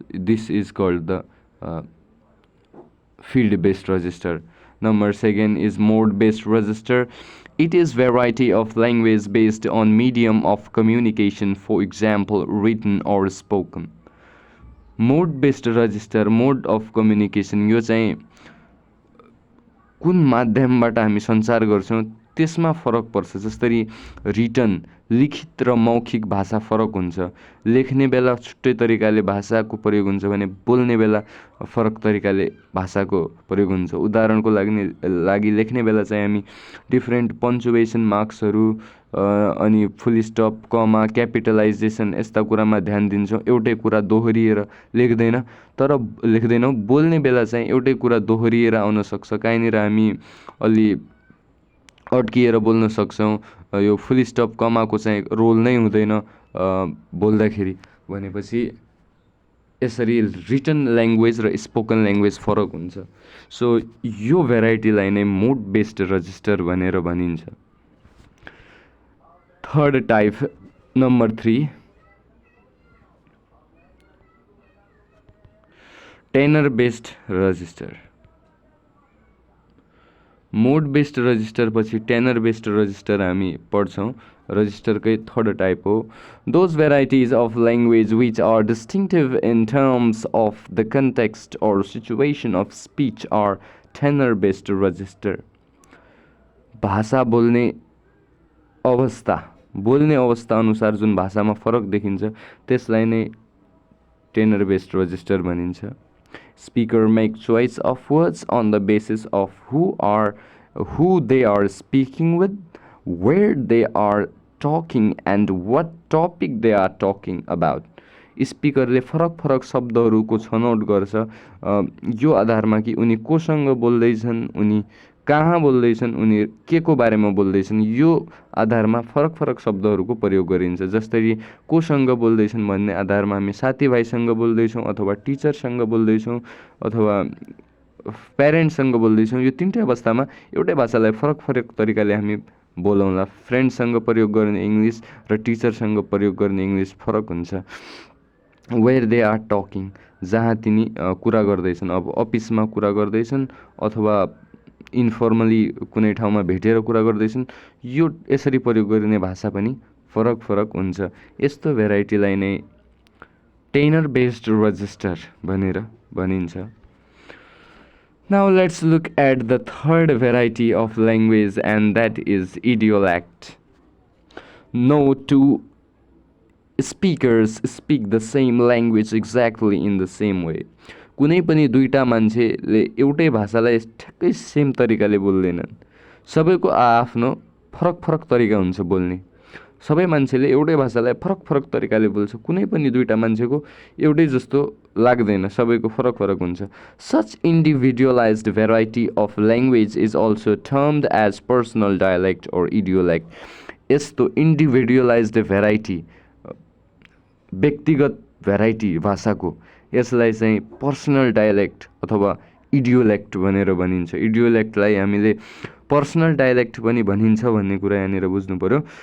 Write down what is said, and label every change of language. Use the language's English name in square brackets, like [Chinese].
[English] This is called the field based register. Number 2 is mode based register. It is variety of language based on medium of communication, for example written or spoken. Mode based register, mode of communication, [Nepali] यो चाहिँ कुन माध्यमबाट हामी सञ्चार गर्छौँ त्यसमा फरक पर्छ। जसरी रिटन, लिखित र मौखिक भाषा फरक हुन्छ। लेख्ने बेला छुट्टै तरिकाले भाषाको प्रयोग हुन्छ भने बोल्ने बेला फरक तरिकाले भाषाको प्रयोग हुन्छ। उदाहरणको लागि लेख्ने बेला चाहिँ हामी डिफ्रेन्ट पन्चुएसन मार्क्सहरू अनि फुल स्टप, कमा, क्यापिटलाइजेसन यस्ता कुरामा ध्यान दिन्छौँ। एउटै कुरा दोहोरिएर लेख्दैनौँ। बोल्ने बेला चाहिँ एउटै कुरा दोहोरिएर आउन सक्छ, कहीँनिर हामी अलि अड्किएर बोल्न सक्छौँ। यो फुल स्टप, कमाको चाहिँ रोल नै हुँदैन बोल्दाखेरि। भनेपछि यसरी रिटन ल्याङ्ग्वेज र स्पोकन ल्याङ्ग्वेज फरक हुन्छ। सो यो भेराइटीलाई नै मोड बेस्ड रजिस्टर भनेर भनिन्छ। Third type, number 3, tenor based register. मोड बेस्ड रजिस्टर पछि टेनर बेस्ड रजिस्टर हामी पढ्छौँ। रजिस्टरकै थर्ड टाइप हो। [English] Those varieties of language which are distinctive in terms of the context or situation of speech are tenor based register. [Nepali] भाषा बोल्ने अवस्था अनुसार जुन भाषामा फरक देखिन्छ त्यसलाई नै टेनर बेस्ड रजिस्टर भनिन्छ। [English] Speaker make choice of words on the basis of who they are speaking with, where they are talking and what topic they are talking about. [Nepali] स्पिकरले फरक फरक शब्दहरूको छनौट गर्छ यो आधारमा कि उनी कोसँग बोल्दैछन्, उनी कहाँ बोल्दैछन्, उनी के को बारेमा बोल्दैछन्, यो आधारमा फरक फरक शब्दहरूको प्रयोग गरिन्छ। जस्तै कोसँग बोल्दैछन् भन्ने आधारमा हामी साथीभाइसँग बोल्दैछौँ अथवा टिचरसँग बोल्दैछौँ अथवा प्यारेन्ट्ससँग बोल्दैछौँ। यो तिनटै अवस्थामा एउटै भाषालाई फरक फरक तरिकाले हामी बोलाउँला। फ्रेन्डसँग प्रयोग गर्ने इङ्ग्लिस र टिचरसँग प्रयोग गर्ने इङ्ग्लिस फरक हुन्छ। [English] where they are talking, [Nepali] जहाँ तिनी कुरा गर्दैछन्, अब अफिसमा कुरा गर्दैछन् अथवा इन्फर्मली कुनै ठाउँमा भेटेर कुरा गर्दैछन्, यो यसरी प्रयोग गरिने भाषा पनि फरक फरक हुन्छ। यस्तो भेराइटीलाई नै टेनर बेस्ड रजिस्टर भनेर भनिन्छ। [English] Now let's look at the third variety of language, and that is idiolect. No two speakers speak the same language exactly in the same way. [Nepali] कुनै पनि दुईटा मान्छेले एउटै भाषालाई ठ्याक्कै सेम तरिकाले बोल्दैनन्। सबैको आफ्नो फरक फरक तरिका हुन्छ बोल्ने। सबै मान्छेले एउटै भाषालाई फरक फरक तरिकाले बोल्छ। कुनै पनि दुईटा मान्छेको एउटै जस्तो लाग्दैन, सबैको फरक फरक हुन्छ। [English] Such individualized variety of language is also termed as personal dialect or idiolect. [Nepali] यस्तो [English] individualized variety, [Nepali] व्यक्तिगत भेराइटी भाषाको, यसलाई चाहिँ पर्सनल डायलेक्ट अथवा इडियोलेक्ट भनेर भनिन्छ। इडियोलेक्टलाई हामीले पर्सनल डायलेक्ट पनि भनिन्छ भन्ने कुरा यहाँनिर बुझ्नु पर्यो।